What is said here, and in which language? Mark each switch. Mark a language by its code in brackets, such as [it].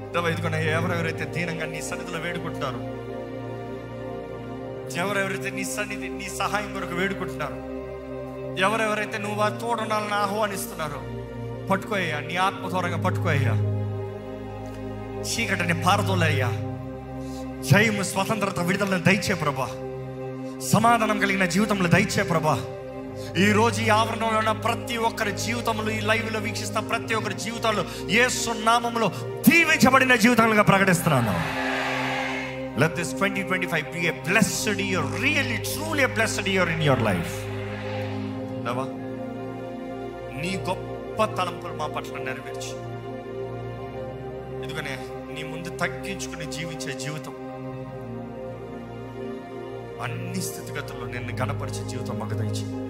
[te] ఇదిగోనయ్యా, ఎవరెవరైతే దీనంగా నీ సన్నిధిలో వేడుకుంటున్నారు, ఎవరెవరైతే నీ సన్నిధి, నీ సహాయం కొరకు వేడుకుంటున్నారు, ఎవరెవరైతే నువ్వు ఆ తోడునాలను ఆహ్వానిస్తున్నారు, పట్టుకోయ్యా, నీ ఆత్మ త్వరగా పట్టుకోయ్యా, చీకటిని పారదోలయ్యా, జయము, స్వతంత్రత, విడుదలను దయచే ప్రభా, సమాధానం కలిగిన జీవితంలో దయచే ప్రభా. ఈరోజు ఈ ఆవరణలో ఉన్న ప్రతి ఒక్కరి జీవితంలో, ఈ లైవ్లో వీక్షిస్తున్న ప్రతి ఒక్కరి జీవితాల్లో యేసు నామములో దీవించబడిన జీవితాలుగా ప్రకటిస్తున్నాను. [en] Let this 2025 be a blessed year, really, truly a blessed year in your life. [te] దేవా, నీ గొప్ప తలంపులు మా పట్ల నెరవేర్చి, ఎందుకనే నీ ముందు తగ్గించుకుని జీవించే జీవితం, అన్ని స్థితిగతుల్లో నిన్ను గణపరిచే జీవితం మాకు దయచి.